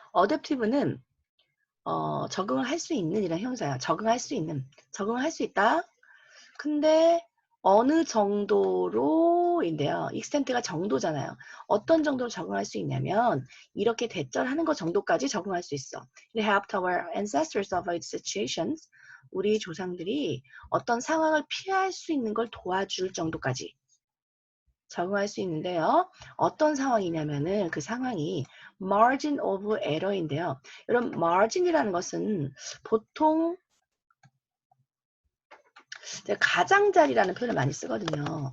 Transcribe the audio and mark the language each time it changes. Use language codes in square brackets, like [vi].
[ko] adaptive는 적응을 할 수 있는 이런 형사야. 적응할 수 있다. 근데 어느 정도로인데요. 익스텐트가 정도잖아요. 어떤 정도로 적응할 수 있냐면 이렇게 대절하는 것 정도까지 적응할 수 있어. [en] It helped our ancestors avoid situations. [ko] 우리 조상들이 어떤 상황을 피할 수 있는 걸 도와줄 정도까지 적응할 수 있는데요. 어떤 상황이냐면은 그 상황이 [en] margin of error인데요. [ko] 여러분 margin이라는 것은 보통 가장자리라는 표현을 많이 쓰거든요.